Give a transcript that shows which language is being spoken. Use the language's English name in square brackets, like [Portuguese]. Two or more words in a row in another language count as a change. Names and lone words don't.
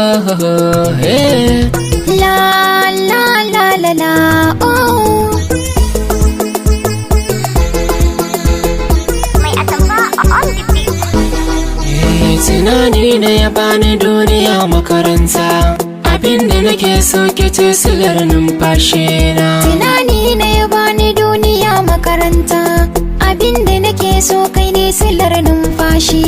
[English] La la la la la oh. Mai atamfa on the beat. [Hausa] Tunani ne ya bani duniya makaranta, abinda nake so ke ce silar numfashi na. Tunani ne ya bani duniya makaranta, abinda nake so kai ne silar numfashi.